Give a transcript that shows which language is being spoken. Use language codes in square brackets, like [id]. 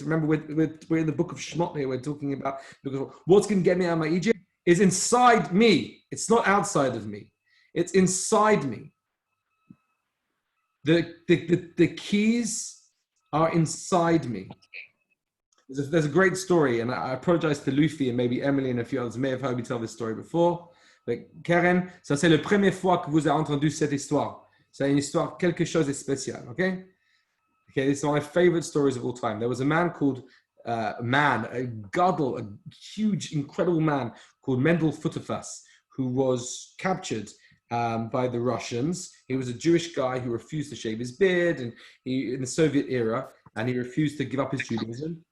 [en] Remember, we're in the book of Shemot here, we're talking about what's going to get me out of my Egypt is inside me. It's not outside of me. It's inside me. The keys are inside me. There's a great story, and I apologize to Luffy and maybe Emily and a few others may have heard me tell this story before. [fr] But Karen, ça c'est la première fois que vous avez entendu cette histoire. C'est une histoire quelque chose de spécial, okay? [en] Okay, this is one of my favorite stories of all time. There was a man called, a huge, incredible man called Mendel Futterfass, who was captured by the Russians. He was a Jewish guy who refused to shave his beard, and in the Soviet era, and he refused to give up his Judaism.